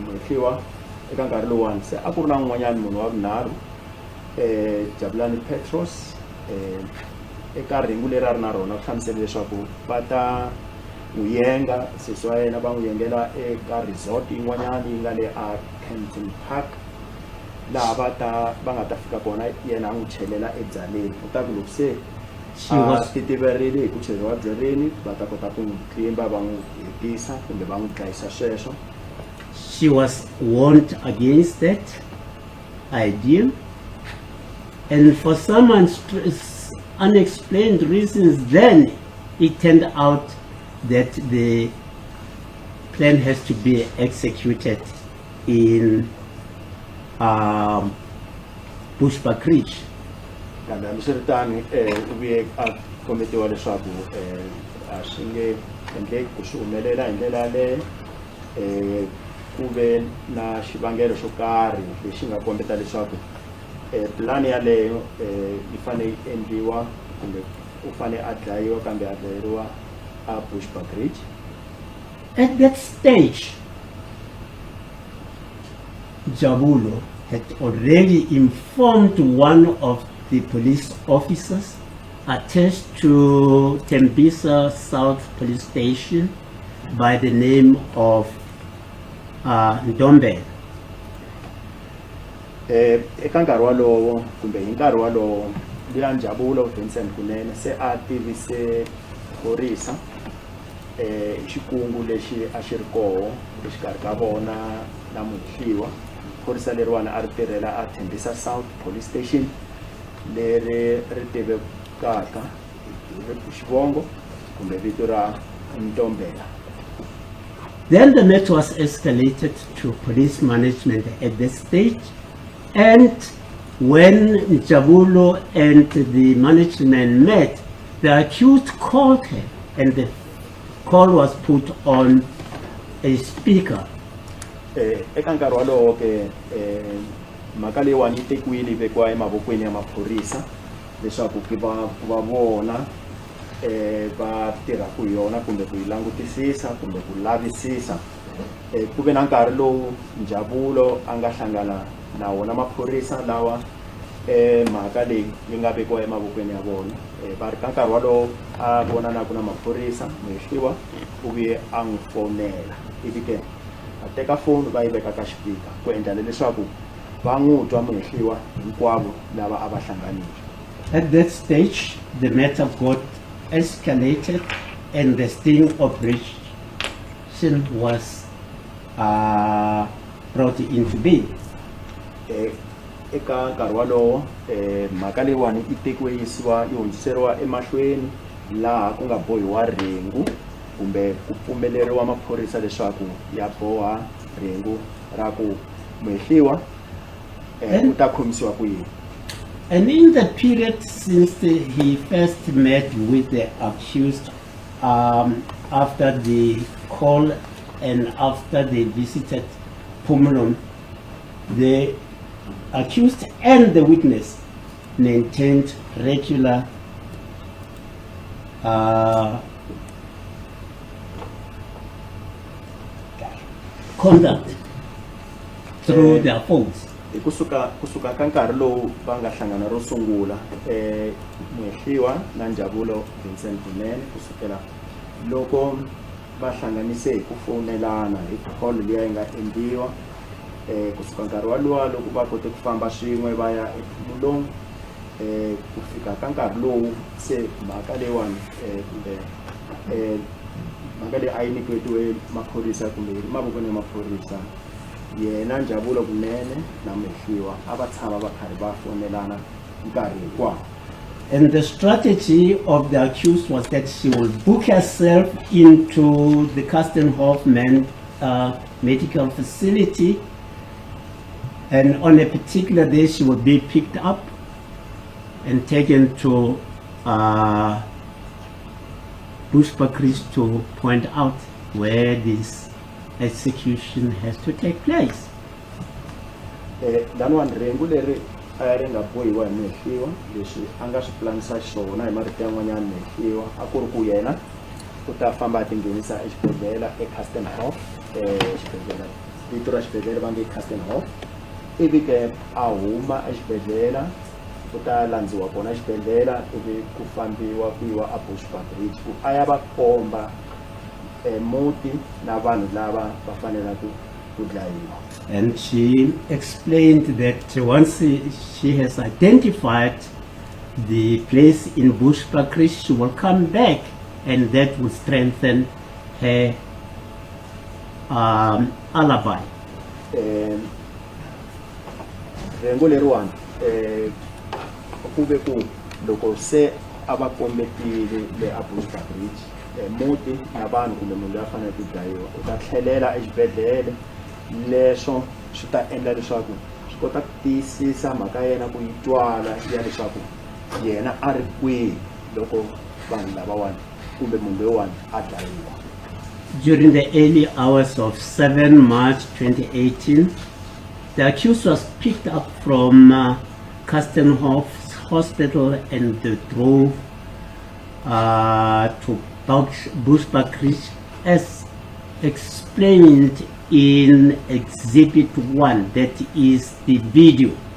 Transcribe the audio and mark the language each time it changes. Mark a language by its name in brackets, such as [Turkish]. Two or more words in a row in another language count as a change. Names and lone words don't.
[Tsonga] Mhehliwa eka nkarhi lowuwani se a ku ri na n'wanyana munhu wa vunharhu Jabulani Petros eka ringu leri a ri na rona ku hlamusela leswaku va ta n'wi yenga sesi wa yena, va n'wi yengela eka resort yin'wanyana yi nga le a Kempton Park, laha va nga ta fika kona yena a n'wi chelela ebyaleni. U ta ku loko se a titiverile hi ku cheriwa byaleni va ta kota ku n'wi tlimba, va n'wi hetisa kumbe va n'wi dlayisa sweswo. [English] She was warned against that idea, and for some unexplained reasons, then it turned out that the plan has to be executed in Bushbuck Ridge. [Tsonga] Kambe hambiswiritano u vuye a kombetiwa leswaku a swi nge endleki ku swi humelela hi ndlela yaleyo, ku ve na xivangelo xo karhi lexi nga kombeta leswaku pulani yaleyo yi fanele yi endliwa kumbe u fanele a dlayiwa kambe a dlayeriwa a Bushbuck Ridge. [English] At that stage, Jabulo had already informed one of the police officers attached to Tembisa South Police Station by the name of Ndombe. [Tsonga] Eka nkarhi walowo kumbe hi nkarhi walowo liya Njabulo Vincent Kunene se a tivise phorisa xikungu lexi a xi ri koho exikarhi ka vona na Mhehliwa. Phorisa leriwana a ri tirhela a Tembisa South Police Station leri ri tivekaka hi xivongo kumbe vito ra Ntombela. [English] Then the matter was escalated to police management at this stage, and when Jabulo and the management met, the accused called her, and the call was put on a speaker. [Tsonga] Eka nkarhi walowo ke mhaka leyiwani yi tekiwile vekiwa emavokweni ya maphorisa leswaku va vona va tirhaka hi yona kumbe ku yi langutisisa kumbe ku lavisisa. Ku ve na nkarhi lowu Njabulo a nga hlangana na wona maphorisa lawa mhaka leyi yi nga vekiwa emavokweni ya vona. Va ri ka nkarhi walowo a vonanaku na maphorisa, Mhehliwa u vuye a n'wi fonela, ivi ke a teka foni va yi veka ka xipika ku endla leswaku va n'wi twa Mhehliwa hinkwavo lava a va hlanganile. [English] At that stage, the matter got escalated and the sting operation was brought into being. [Tsonga] Eka nkarhi walowo mhaka leyiwani yi tekiwe yi hundziseriwa emahlweni laha ku nga bohiwa rhengu kumbe ku pfumeleriwa maphorisa leswaku ya boha rhengu ra ku Mhehliwa u ta khomisiwa ku yini. [English] And in the period since he first met with the accused, after the call and after they visited Pumulon, the accused and the witness maintained regular conduct through their phones. [Tsonga] Kusuka ka nkarhi lowu va nga hlangana ro sungula Mhehliwa na Njabulo Vincent Kunene, kusukela loko va hlanganise hi ku fonelana hi call liya yi nga endliwa, kusuka nkarhi walowa loko va kote ku famba swin'we va ya ePhumulong, ku fika ka nkarhi lowu se mhaka leyiwani kumbe mhaka leyi a yi nyiketiwe maphorisa kumbe yi ri mavokweni ya maphorisa, yena Njabulo Kunene na Mhehliwa a va tshama va karhi va fonelana nkarhi hinkwawo. [English] And the strategy of the accused was that she will book herself into the Kastenhof medical facility, and on a particular day she will be picked up and taken to Bushbuck Ridge to point out where this execution has to take place. [Tsonga] Dan wan rengu leri a ya ri nga bohiwa hi mehliwa leswi a nga swi pulanisa xiswona hi marito yan'wanyana mehliwa a ku ri ku yena u ta famba a tinghenisa exibedhlele eCastenhof exibedhlele vito ra xibedhlele va nge Castenhof ivi ke a huma exibedhlele u ta landziwa kona exibedhlele ivi ku fambiwa ku yiwa a Bushbuckridge ku a ya va komba muti na vanhu lava va fanelaka ku dlayiwa. [English] And she explained that once she has identified the place in Bushbuckridge, she will come back, and that will strengthen her alibi. [Tsonga] Rengo leriwani ku ve ku loko se a va kombetile le a Bushbuckridge muti na vanhu kumbe munhu loyi a fanele ku dlayiwa u ta tlhelela exibedhlele leswo swi ta endla leswaku swi kota ku tiyisisa mhaka yena ku yi twala ya leswaku yena a ri kwihi loko vanhu lavawani kumbe munhu loyiwani a dlayiwa. [English] During the early hours of 7 March 2018, the accused was picked up from Castenhof Hospital and drove to Bushbuckridge as explained in Exhibit 1, that is the video.